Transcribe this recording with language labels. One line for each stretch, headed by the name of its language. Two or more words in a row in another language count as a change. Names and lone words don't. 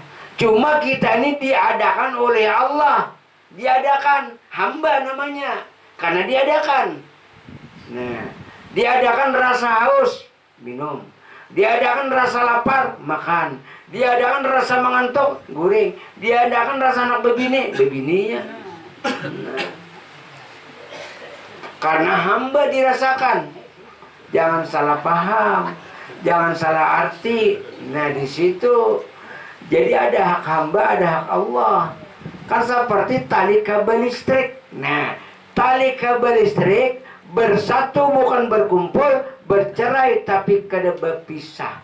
Indonesian: Cuma kita ini diadakan oleh Allah. Diadakan, hamba namanya. Karena diadakan. Nah, diadakan rasa haus, minum. Diadakan rasa lapar, makan. Diadakan rasa mengantuk, goreng. Diadakan rasa anak bebini, bebininya. Nah. Karena hamba dirasakan. Jangan salah paham, jangan salah arti. Nah di situ jadi ada hak hamba, ada hak Allah. Kan seperti tali kabel listrik. Nah tali kabel listrik bersatu bukan berkumpul, bercerai tapi kada berpisah.